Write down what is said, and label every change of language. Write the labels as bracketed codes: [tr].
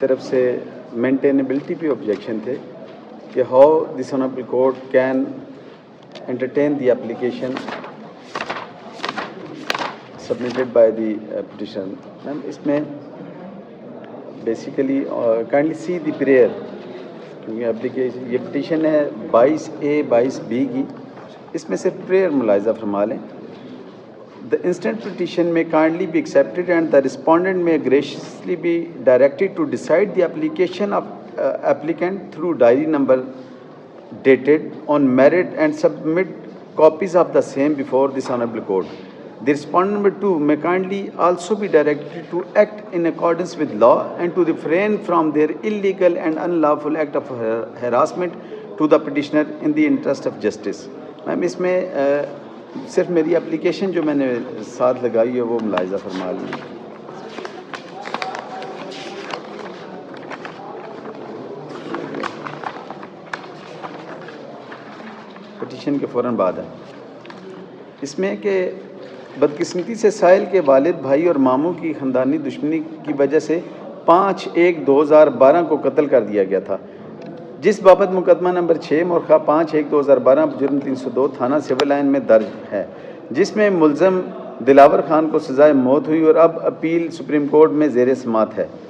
[ur] طرف سے مینٹینیبلٹی پہ آبجیکشن تھے کہ [en] How this honourable court can entertain the application submitted by the petitioner. [ur] میم اس میں basically kindly C the prayer, کیونکہ اپلیکیشن یہ پٹیشن ہے 22A 22B کی، اس میں سے پریئر ملاحظہ فرما لیں. [en] The instant petition may kindly be accepted and the respondent may graciously be directed to decide the application of applicant through diary number dated on merit and submit copies of the same before this honorable court. The respondent number 2 may kindly also be directed to act in accordance with law and to refrain from their illegal and unlawful act of harassment to the petitioner in the interest of justice. [ur] میم اس میں صرف میری application جو میں نے ساتھ لگائی ہے وہ ملاحظہ فرما لیں. پٹیشن کے فوراً بعد ہے اس میں کہ بدقسمتی سے سائل کے والد، بھائی اور ماموں کی خاندانی دشمنی کی وجہ سے 5/1/2012 کو قتل کر دیا گیا تھا، جس بابت مقدمہ نمبر 6 مورخہ 5/1/2012 جرم 302 تھانہ سول لائن میں درج ہے، جس میں ملزم دلاور خان کو سزائے موت ہوئی اور اب اپیل سپریم کورٹ میں زیر سماعت ہے.